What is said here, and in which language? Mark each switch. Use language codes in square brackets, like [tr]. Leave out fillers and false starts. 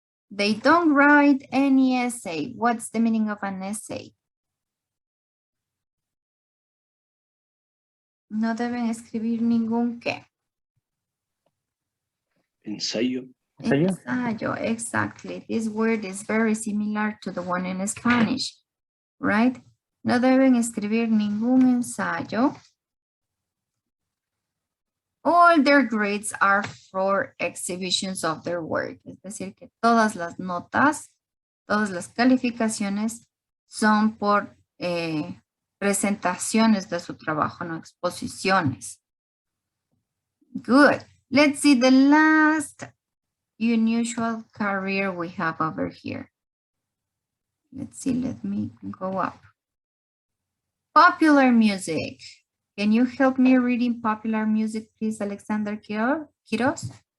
[en] They don't write any essay. What's the meaning of an essay? [es] No deben escribir ningún qué. Ensayo. Ensayo, exactly. [en] This word is very similar to the one in Spanish, right? [es] No deben escribir ningún ensayo. [en] All their grades are for exhibitions of their work. [es] Es decir, que todas las notas, todas las calificaciones son por presentaciones de su trabajo, no exposiciones. [en] Good. Let's see the last unusual career we have over here. Let's see, let me go up. Popular music. Can you help me reading popular music, please, Alexander Quiroz?